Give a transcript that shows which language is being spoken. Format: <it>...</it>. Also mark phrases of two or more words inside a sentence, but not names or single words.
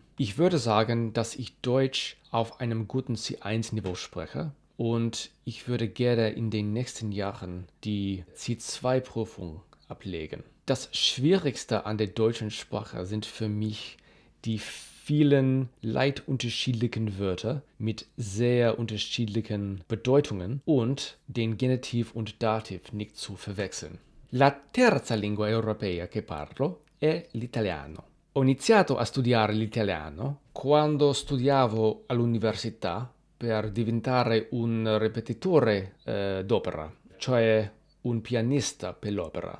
<de>Ich würde sagen, dass ich Deutsch auf einem guten C1-Niveau spreche und ich würde gerne in den nächsten Jahren die C2-Prüfung ablegen. Das Schwierigste an der deutschen Sprache sind für mich die vielen leicht unterschiedlichen Wörter mit sehr unterschiedlichen Bedeutungen und den Genitiv und Dativ nicht zu verwechseln.</de> <it>La terza lingua europea che parlo è l'italiano. Ho iniziato a studiare l'italiano quando studiavo all'università per diventare un ripetitore d'opera, cioè un pianista per l'opera.</it>